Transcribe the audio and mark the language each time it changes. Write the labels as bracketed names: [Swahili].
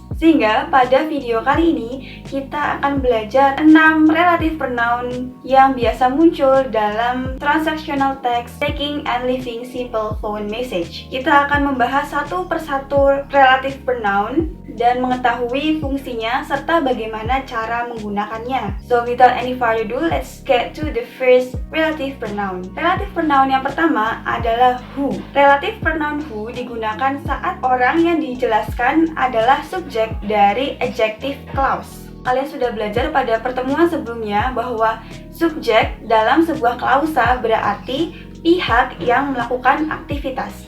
[Indonesian] Sehingga pada video kali ini kita akan belajar 6 relative pronoun yang biasa muncul dalam transactional text taking and leaving simple phone message. Kita akan membahas satu persatu relative pronoun dan mengetahui fungsinya serta bagaimana cara menggunakannya. [English] So without any further ado, let's get to the first relative pronoun. [Indonesian] Relative pronoun yang pertama adalah who. Relative pronoun who digunakan saat orang yang dijelaskan adalah subjek dari adjective clause. Kalian sudah belajar pada pertemuan sebelumnya bahwa subjek dalam sebuah klausa berarti pihak yang melakukan aktivitas.